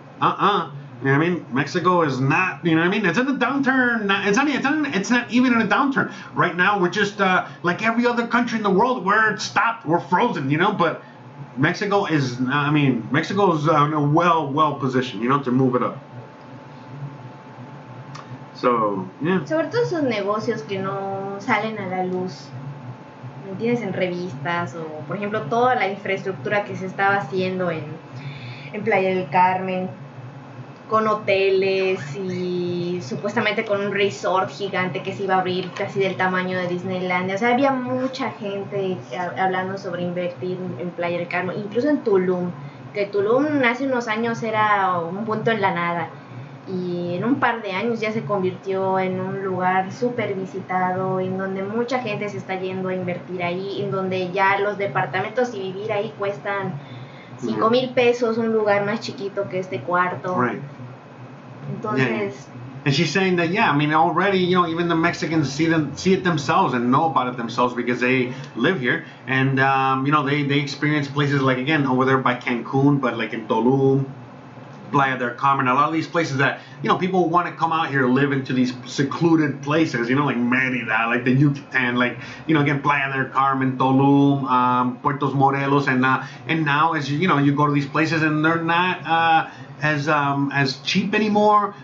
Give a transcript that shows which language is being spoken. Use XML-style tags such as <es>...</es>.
<en>You know what I mean? Mexico is not, you know what I mean? It's in a downturn. It's not even in a downturn. Right now, we're just like every other country in the world, we're stopped, we're frozen, you know? But Mexico is, Mexico's in a well positioned, you know, to move it up. So, yeah.</en> <es>Sobre todo esos negocios que no salen a la luz, ¿me entiendes? En revistas o, por ejemplo, toda la infraestructura que se estaba haciendo en Playa del Carmen, con hoteles y supuestamente con un resort gigante que se iba a abrir casi del tamaño de Disneylandia. O sea, había mucha gente hablando sobre invertir en Playa del Carmen, incluso en Tulum, que Tulum hace unos años era un punto en la nada y en un par de años ya se convirtió en un lugar súper visitado, en donde mucha gente se está yendo a invertir ahí, en donde ya los departamentos y vivir ahí cuestan 5,000 pesos, un lugar más chiquito que este cuarto.</es> <en>Right.</en> <es>Entonces,</es> <en>yeah. And she's saying that, yeah, I mean, already, you know, even the Mexicans see it themselves and know about it themselves because they live here. And, you know, they experience places like, again, over there by Cancun, but like in Tulum, Playa del Carmen, a lot of these places that, you know, people want to come out here, live into these secluded places, you know, like Mérida, like the Yucatan, like, you know, again, Playa del Carmen, Tulum, Puerto Morelos, and now as you know, you go to these places and they're not as cheap anymore.</en>